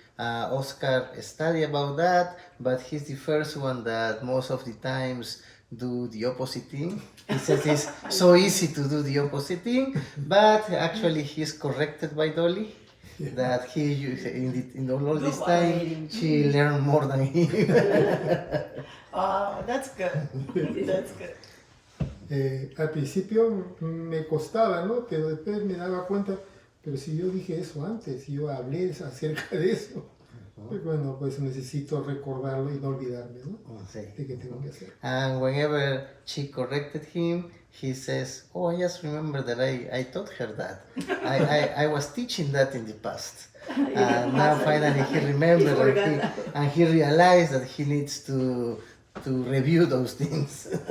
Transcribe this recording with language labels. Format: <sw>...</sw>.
<en>Oscar studied about that, but he's the first one that most of the times do the opposite thing. He says it's so easy to do the opposite thing, but actually he's corrected by Dolly. that he in all this Good time one. she learned more than him. Oh, that's good. That's good.</en> <es>Al principio me costaba, ¿no? Pero después me daba cuenta, pero si yo dije eso antes, yo hablé acerca de eso, pues bueno, pues necesito recordarlo y no olvidarme, ¿no? Sí. De qué tengo que hacer.</es> <en>And whenever she corrected him, he says, "Oh, I just remember that I taught her that. I was teaching that in the past." And now finally he remembered and he realized that he needs to review those things.</en>